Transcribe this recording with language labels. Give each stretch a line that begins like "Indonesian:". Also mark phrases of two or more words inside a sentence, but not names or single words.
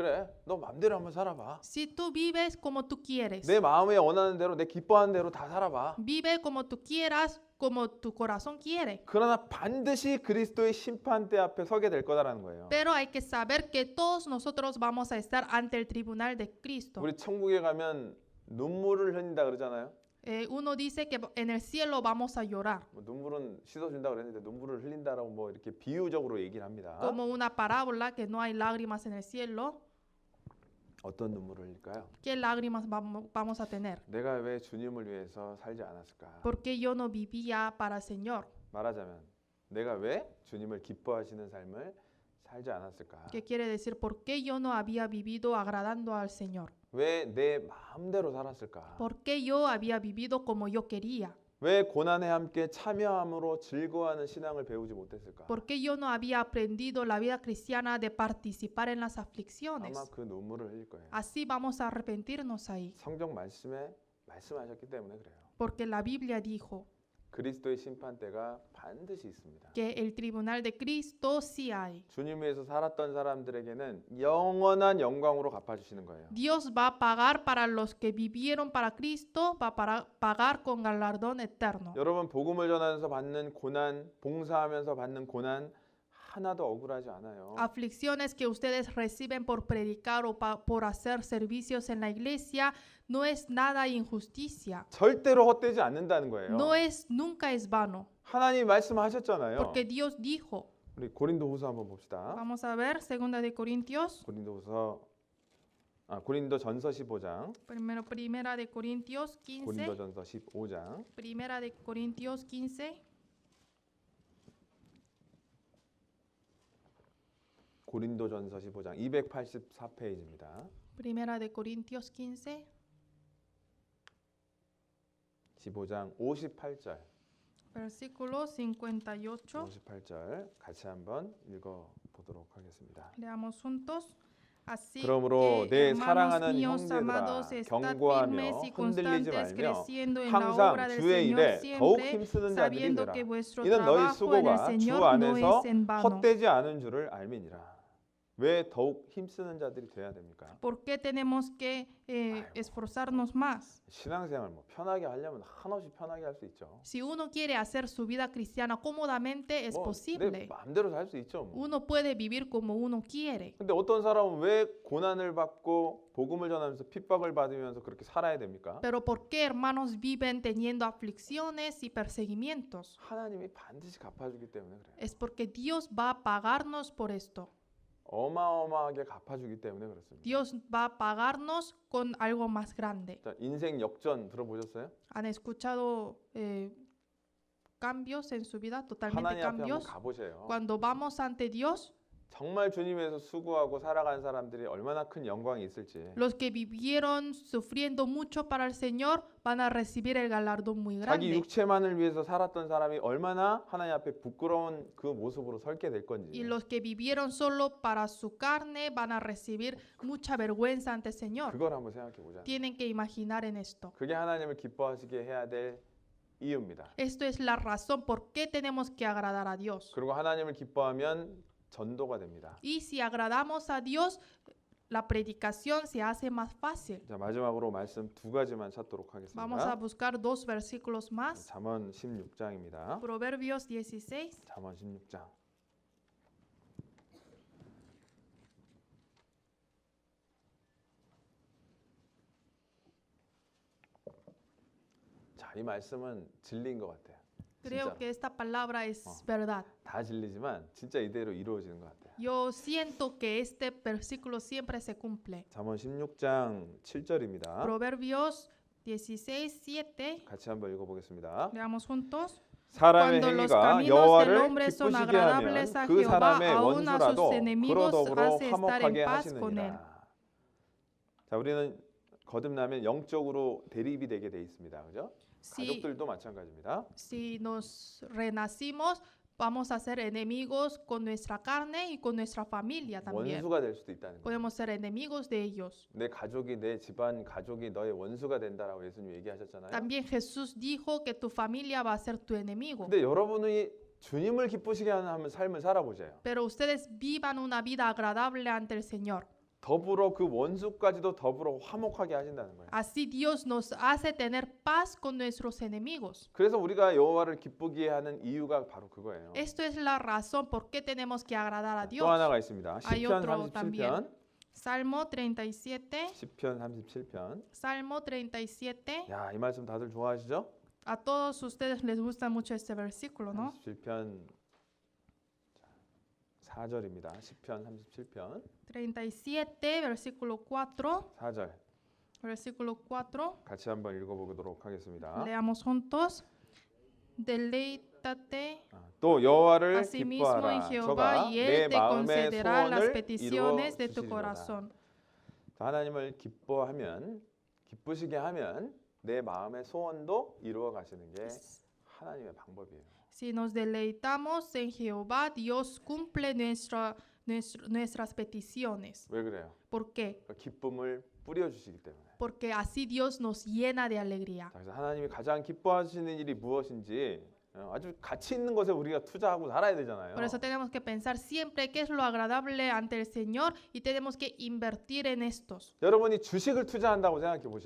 Korean: 그래, 너 맘대로 한번 살아봐.
Spanish: Si tú vives como tú quieres,
Korean: 내 마음에 원하는 대로, 내 기뻐하는 대로 다 살아봐.
Spanish: vive como tú quieras, como tu corazón quiere.
Korean: 그러나 반드시 그리스도의 심판대 앞에 서게 될 거다라는 거예요.
Spanish: Pero hay que saber que todos nosotros vamos a estar ante el tribunal de Cristo.
Korean: 우리 천국에 가면 눈물을 흘린다 그러잖아요.
Spanish: Uno dice que en el cielo vamos a llorar,
Korean: 뭐 눈물은 씻어준다 그랬는데 눈물을 흘린다라고 뭐 이렇게 비유적으로 얘기를 합니다.
Spanish: como una parábola que no hay lágrimas en el cielo.
Korean: 어떤 눈물을 흘릴까요?
Spanish: ¿Qué lágrimas vamos a tener?
Korean: 내가 왜 주님을 위해서 살지 않았을까?
Spanish: ¿Por qué yo no vivía para el Señor?
Korean: 말하자면 내가 왜 주님을 기뻐하시는 삶을 살지 않았을까?
Spanish: ¿Qué quiere decir? ¿Por qué yo no había vivido agradando al Señor?
Korean: 왜 내 마음대로 살았을까?
Spanish: ¿Por qué yo había vivido como yo quería?
Korean: 왜 고난에 함께 참여함으로 즐거워하는 신앙을 배우지 못했을까?
Spanish: ¿Por qué yo no había aprendido la vida cristiana de participar en las
Korean: 아마
Spanish: aflicciones?
Korean: 그 눈물을 흘릴 거예요.
Spanish: Así vamos a arrepentirnos ahí,
Korean: 성경 말씀에 말씀하셨기 때문에 그래요.
Spanish: porque la Biblia dijo
Korean: 그리스도의 심판대가 반드시 있습니다.
Spanish: que el tribunal de Cristo sí hay.
Korean: 주님 위해서 살았던 사람들에게는 영원한 영광으로 갚아주시는 거예요.
Spanish: Dios va a pagar para los que vivieron para Cristo, va a pagar con galardón eterno.
Korean: 여러분 복음을 전하면서 받는 고난, 봉사하면서 받는 고난 하나도 억울하지 않아요.
Spanish: Aflicciones que ustedes reciben por predicar o por hacer servicios en la iglesia no es nada injusticia.
Korean: 절대로 헛되지 않는다는 거예요.
Spanish: Nunca es vano,
Korean: 하나님이 말씀하셨잖아요.
Spanish: porque Dios dijo.
Korean: 우리 고린도후서 한번 봅시다.
Spanish: Vamos a ver, 2 de Corintios,
Korean: 고린도전서 15장.
Spanish: primera de Corintios 15,
Korean: 고린도전서 15장.
Spanish: primera de Corintios 15,
Korean: 고린도전서 15장 284페이지입니다.
Spanish: primera de Corintios 15,
Korean: 15장 58절.
Spanish: versículo 58.
Korean: 58절 같이 한번 읽어 보도록 하겠습니다.
Spanish: Leamos juntos. Así
Korean: 그러므로
Spanish: que,
Korean: 내
Spanish: hermanos
Korean: 사랑하는
Spanish: míos
Korean: 형제들아
Spanish: amados, estad
Korean: 경고하며
Spanish: firmes y
Korean: 흔들리지
Spanish: constantes,
Korean: 말며
Spanish: creciendo en la obra
Korean: 항상
Spanish: del
Korean: 주의
Spanish: Señor
Korean: 일에 더욱
Spanish: siempre,
Korean: 힘쓰는 자들이
Spanish: sabiendo
Korean: 되라.
Spanish: que vuestro
Korean: 이는 너희
Spanish: trabajo en el
Korean: 수고가 주
Spanish: Señor no
Korean: 안에서
Spanish: es en vano.
Korean: 헛되지 않은 줄을 알미니라. 왜 더욱 힘쓰는 자들이 돼야 됩니까?
Spanish: ¿Por qué tenemos que esforzarnos más?
Korean: 신앙생활 뭐 편하게 하려면 한없이 편하게 할 수 있죠.
Spanish: Si uno quiere hacer su vida cristiana cómodamente, es
Korean: 뭐 내
Spanish: posible.
Korean: 마음대로 살 수 있죠. 뭐.
Spanish: Uno puede vivir como uno quiere.
Korean: 근데 어떤 사람은 왜 고난을 받고 복음을 전하면서 핍박을 받으면서 그렇게 살아야 됩니까?
Spanish: Pero ¿por qué hermanos viven teniendo aflicciones y perseguimientos?
Korean: 하나님이 반드시 갚아주기 때문에 그래요.
Spanish: Es porque Dios va a pagarnos por esto.
Korean: 어마어마하게 갚아주기 때문에 그렇습니다.
Spanish: Dios va a pagarnos con algo más grande.
Korean: 자, 인생 역전 들어보셨어요?
Spanish: ¿Han escuchado cambios en su vida? Totalmente
Korean: 하나님 앞에 한번
Spanish: cambios.
Korean: 가보세요.
Spanish: Cuando vamos ante Dios,
Korean: 정말 주님에서 수고하고 살아간 사람들이 얼마나 큰 영광이 있을지.
Spanish: los que vivieron sufriendo mucho para el Señor van a recibir el galardón muy
Korean: 자기
Spanish: grande.
Korean: 육체만을 위해서 살았던 사람이 얼마나 하나님 앞에 부끄러운 그 모습으로 설게 될 건지.
Spanish: Y los que vivieron solo para su carne van a recibir mucha vergüenza ante el Señor.
Korean: 그걸 한번 생각해 보자.
Spanish: Tienen que imaginar en esto.
Korean: 그게 하나님을 기뻐하시게 해야 될 이유입니다.
Spanish: Esto es la razón por qué tenemos que agradar a Dios.
Korean: 그리고 하나님을 기뻐하면 전도가 됩니다.
Spanish: Y si agradamos a Dios, la predicación se hace más fácil.
Korean: 자, 마지막으로 말씀 두 가지만 찾도록
Spanish: Vamos a
Korean: 하겠습니다.
Spanish: buscar dos versículos más.
Korean: 잠언 16장입니다.
Spanish: Proverbios 16.
Korean: 잠언 16장. 자, 이 말씀은 진리인 것 같아요.
Spanish: Creo
Korean: 진짜.
Spanish: que esta palabra es verdad.
Korean: 다 진리지만 진짜 이대로 이루어지는 것 같아요.
Spanish: Yo siento que este versículo siempre se cumple.
Korean: 잠언 16장 7절입니다.
Spanish: Proverbios 16, 7.
Korean: 같이 한번 읽어보겠습니다.
Spanish: Leamos juntos.
Korean: 사람의
Spanish: Cuando los
Korean: 행위가
Spanish: caminos del
Korean: 여호와를
Spanish: hombre son
Korean: 기쁘시게 하면
Spanish: agradables a
Korean: 그
Spanish: Jehová,
Korean: 사람의
Spanish: aún a sus
Korean: 원수라도 그로
Spanish: enemigos
Korean: 더불어
Spanish: hace estar
Korean: 화목하게
Spanish: en paz con él.
Korean: 하시느니라. 자, 우리는 거듭나면 영적으로 대립이 되게 돼 있습니다. 그죠? 가족들도 마찬가지입니다.
Spanish: Si nos renacimos, vamos a ser enemigos con nuestra carne y con nuestra familia también.
Korean: 원수가 될 수도 있다는 거예요.
Spanish: Podemos ser enemigos de ellos.
Korean: 내 가족이 내 집안 가족이 너의 원수가 된다라고 예수님 얘기하셨잖아요.
Spanish: También Jesús dijo que tu familia va a ser tu enemigo.
Korean: 근데 여러분이 주님을 기쁘시게 하는 삶을 살아보세요.
Spanish: Pero ustedes vivan una vida agradable ante el Señor.
Korean: 더불어 그 원수까지도 더불어 화목하게 하신다는 거예요.
Spanish: Así Dios nos hace tener paz con nuestros enemigos.
Korean: 그래서 우리가 여호와를 기쁘게 하는 이유가 바로 그거예요.
Spanish: Esto es la razón por qué tenemos que agradar a
Korean: 또
Spanish: Dios.
Korean: 하나가 있습니다.
Spanish: Hay
Korean: 시편
Spanish: otro
Korean: 37편.
Spanish: también. Salmo 37.
Korean: 시편 37편.
Spanish: Salmo 37.
Korean: 야, 이 말씀 다들 좋아하시죠?
Spanish: A todos ustedes les gusta mucho este versículo, ¿no?
Korean: 37편 4절입니다. 시편 37편
Spanish: 37, versículo 4.
Korean: 4절.
Spanish: Versículo 4.
Korean: 같이 한번 읽어보도록 하겠습니다.
Spanish: Leamos juntos. Deleítate
Korean: 또 여호와를
Spanish: asimismo en
Korean: 기뻐하라.
Spanish: Jehová
Korean: 저가
Spanish: y
Korean: 내
Spanish: Él te
Korean: 마음의
Spanish: concederá las
Korean: 소원을 이루어
Spanish: peticiones de tu
Korean: 주시리로다.
Spanish: corazón.
Korean: 하나님을 기뻐하면 기쁘시게 하면 내 마음의 소원도 이루어 가시는 게 하나님의 방법이에요.
Spanish: Si nos deleitamos en Jehová, Dios cumple nuestras peticiones.
Korean: 왜 그래요?
Spanish: ¿Por qué?
Korean: 기쁨을 뿌려 주시기 때문에.
Spanish: Porque así Dios nos llena de alegría.
Korean: 자, 그래서 하나님이 가장 기뻐하시는 일이 무엇인지 아주 가치 있는 것에 우리가 투자하고 살아야 되잖아요.
Spanish: Por eso tenemos que pensar siempre qué es lo agradable ante el Señor y tenemos que invertir en estos.
Korean: 여러분이 주식을 투자한다고 생각해 보세요.